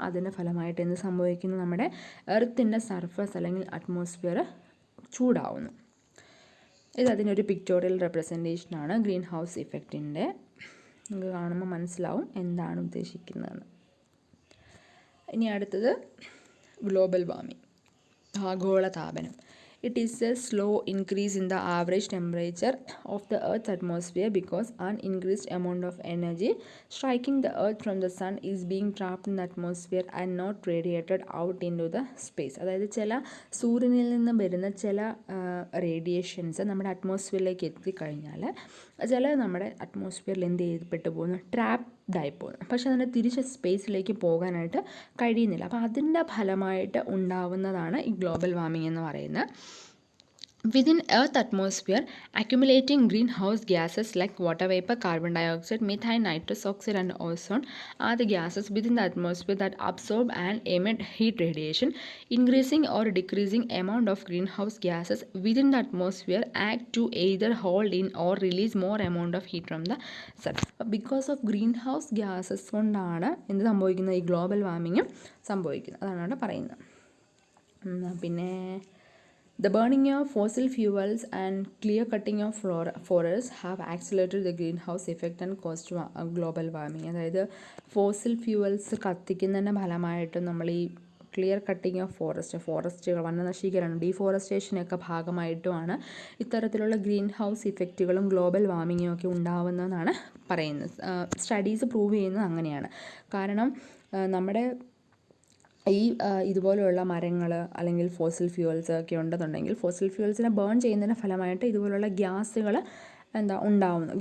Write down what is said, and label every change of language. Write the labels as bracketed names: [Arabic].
[Malayalam] അതിൻ്റെ ഫലമായിട്ട് എന്ത് സംഭവിക്കുന്നു? നമ്മുടെ എർത്തിൻ്റെ സർഫസ് അല്ലെങ്കിൽ അറ്റ്മോസ്ഫിയർ ചൂടാവുന്നു. ഇത് അതിനൊരു പിക്ടോറിയൽ റെപ്രസെൻറ്റേഷനാണ് ഗ്രീൻ ഹൗസ് ഇഫക്റ്റിൻ്റെ. നിങ്ങൾക്ക് കാണുമ്പോൾ മനസ്സിലാവും എന്താണ് ഉദ്ദേശിക്കുന്നതെന്ന്. ഇനി അടുത്തത് ഗ്ലോബൽ വാർമിംഗ്, ആഗോളതാപനം. [English] It is a slow increase in the average temperature of the Earth's atmosphere because an increased amount of energy striking the Earth from the sun is being trapped in the atmosphere and not radiated out into the space. [Malayalam] അതായത് ചില സൂര്യനിൽ നിന്ന് വരുന്ന ചില radiations നമ്മുടെ അറ്റ്മോസ്ഫിയറിലേക്ക് എത്തിക്കഴിഞ്ഞാൽ ചില നമ്മുടെ അറ്റ്മോസ്ഫിയറിൽ എന്ത് ചെയ്യപ്പെട്ടു പോകുന്നു? ട്രാപ്ഡായി പോകുന്നു. പക്ഷെ അതിന് തിരിച്ച് സ്പേസിലേക്ക് പോകാനായിട്ട് കഴിയുന്നില്ല. അപ്പോൾ അതിൻ്റെ ഫലമായിട്ട് ഉണ്ടാവുന്നതാണ് ഈ ഗ്ലോബൽ വാർമിംഗ് എന്ന് പറയുന്നത്. [English] Within Earth atmosphere, accumulating greenhouse gases like water vapor, carbon dioxide, methane, nitrous oxide and ozone are the gases within the atmosphere that absorb and emit heat radiation. Increasing or decreasing amount of greenhouse gases within the atmosphere act to either hold in or release more amount of heat from the sun. Because of greenhouse gases [Malayalam] കൊണ്ടാണ് എന്ത് സംഭവിക്കുന്നത്? ഈ global വാർമിങ്ങും സംഭവിക്കുന്നത്. അതാണ് അവിടെ പറയുന്നത്. പിന്നെ [English] The burning of fossil fuels and clear cutting of forests have accelerated the greenhouse effect and caused global warming. [Malayalam] അതായത് ഫോസിൽ ഫ്യൂവൽസ് കത്തിക്കുന്നതിൻ്റെ ഫലമായിട്ട് നമ്മൾ ഈ ക്ലിയർ കട്ടിങ് ഓഫ് ഫോറസ്റ്റുകൾ വനനശീകരണം ഡീഫോറസ്റ്റേഷനൊക്കെ ഭാഗമായിട്ടുമാണ് ഇത്തരത്തിലുള്ള ഗ്രീൻ ഹൗസ് ഇഫക്റ്റുകളും ഗ്ലോബൽ വാർമിങ്ങും ഒക്കെ ഉണ്ടാവുന്നതെന്നാണ് പറയുന്നത്. സ്റ്റഡീസ് പ്രൂവ് ചെയ്യുന്നത് അങ്ങനെയാണ്. കാരണം നമ്മുടെ ഈ ഇതുപോലെയുള്ള മരങ്ങൾ അല്ലെങ്കിൽ ഫോസിൽ ഫ്യൂവൽസ് ഒക്കെ ഉണ്ടെന്നുണ്ടെങ്കിൽ ഫോസിൽ ഫ്യൂവൽസിനെ ബേൺ ചെയ്യുന്നതിൻ്റെ ഫലമായിട്ട് ഇതുപോലുള്ള ഗ്യാസുകൾ ഉണ്ടാവുന്നു.